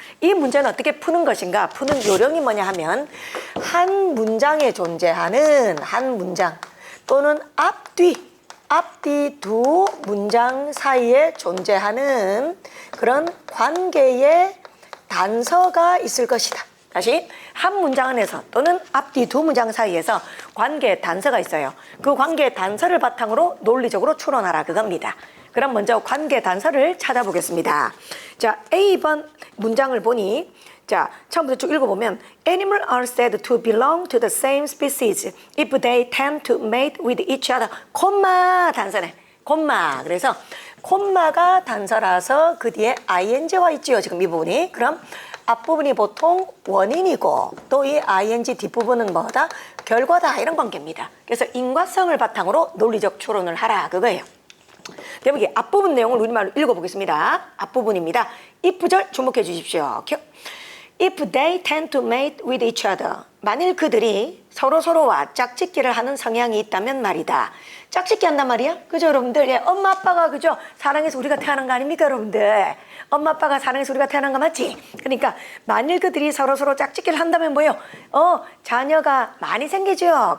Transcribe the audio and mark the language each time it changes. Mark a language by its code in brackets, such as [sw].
[ko] 이 문제는 어떻게 푸는 것인가? 푸는 요령이 뭐냐 하면 한 문장에 존재하는 한 문장 또는 앞뒤 두 문장 사이에 존재하는 그런 관계의 단서가 있을 것이다. 다시 한 문장 안에서 또는 앞뒤 두 문장 사이에서 관계의 단서가 있어요. 그 관계의 단서를 바탕으로 논리적으로 추론하라 그겁니다. 그럼 먼저 관계 단서를 찾아보겠습니다. 자, A번 문장을 보니 자, 처음부터 쭉 읽어보면 [en] Animals are said to belong to the same species if they tend to mate with each other. [ko] 콤마 단서네. 콤마. 그래서 콤마가 단서라서 그 뒤에 ing와 있지요. 지금 이 부분이. 그럼 앞부분이 보통 원인이고 또 이 ing 뒷부분은 뭐다? 결과다 이런 관계입니다. 그래서 인과성을 바탕으로 논리적 추론을 하라 그거예요. 여기 앞부분 내용을 우리말로 읽어보겠습니다. 앞부분입니다. if 구절 주목해 주십시오. [en] If they tend to mate with each other. [ko] 만일 그들이 서로서로와 짝짓기를 하는 성향이 있다면 말이다. 짝짓기 한단 말이야? 그죠, 여러분들? 예, 엄마, 아빠가, 그죠? 사랑해서 우리가 태어난 거 아닙니까, 여러분들? 엄마, 아빠가 사랑해서 우리가 태어난 거 맞지? 그러니까, 만일 그들이 서로서로 짝짓기를 한다면 뭐예요? 자녀가 많이 생기죠?